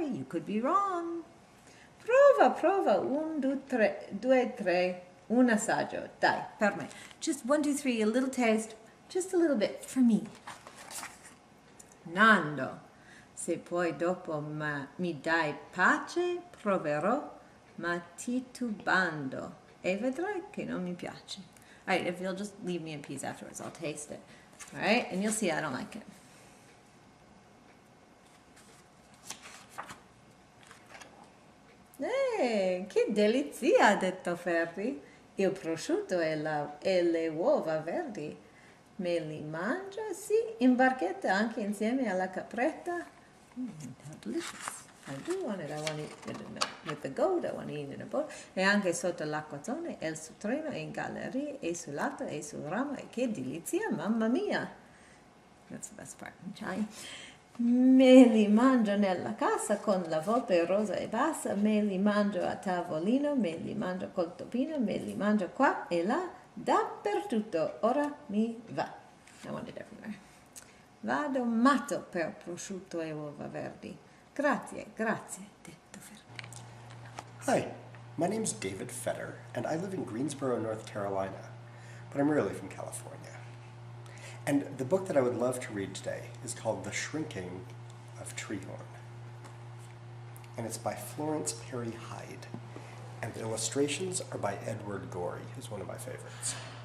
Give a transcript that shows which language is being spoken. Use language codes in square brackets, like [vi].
[en] You could be wrong. [it] Prova. 1, 2, 3. Un assaggio. Dai, per me. [en] Just 1, 2, 3, a little taste. Just a little bit, for me. Nando. [it] Se poi dopo mi dai pace, proverò, ma titubando, e vedrai che non mi piace. [en] All right, if you'll just leave me in peace afterwards, I'll taste it. All right, and you'll see I don't like it. [it] Che delizia, ha detto Ferdi. Il prosciutto e le uova verdi. Me li mangia, sì, in barchetta anche insieme alla capretta. [en] How delicious. I do want it. I want to eat it with the goat. I want to eat it in a boat. [it] E anche sotto l'acquazzone, e sul treno, e in galleria, e sul lato, e sul ramo. E che delizia, mamma mia. [en] That's the best part in Italian. [it] Me li mangio nella casa con la volpe rosa e bassa. Me li mangio a tavolino. Me li mangio col topino. Me li mangio qua e là. Dappertutto. Ora mi va. [en] I want it everywhere. [it] Vado matto per prosciutto e uova verdi. Grazie, detto Ferdi. [en] Hi, my name's David Fetter, and I live in Greensboro, North Carolina, but I'm really from California. And the book that I would love to read today is called The Shrinking of Treehorn. And it's by Florence Perry Hyde, and the illustrations are by Edward Gorey, who's one of my favorites.